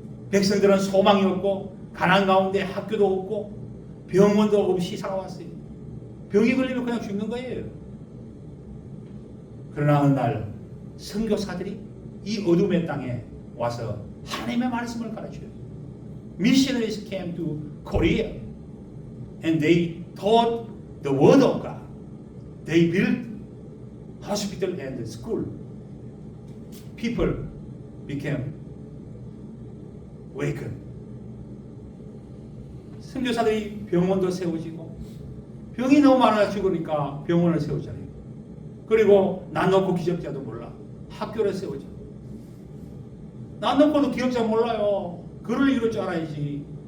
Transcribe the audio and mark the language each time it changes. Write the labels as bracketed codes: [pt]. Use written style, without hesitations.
[ko] 백성들은 소망이 없고 가난 가운데 학교도 없고 병원도 없이 살아왔어요. 병이 걸리면 그냥 죽는 거예요. 그러나 어느 날 선교사들이 이 어둠의 땅에 와서 하나님의 말씀을 가르쳐요. [en] Missionaries came to Korea and they taught the word of God. They built hospital and school. People became awakened. [ko] 선교사들이 병원도 세워지고 병이 너무 많아 죽으니까 병원을 세우잖아요. 그리고 난 놓고 기적자도 몰라. 학교를 세우죠. 난 놓고도 기억자 몰라요. 글을 읽을 줄 알아야지.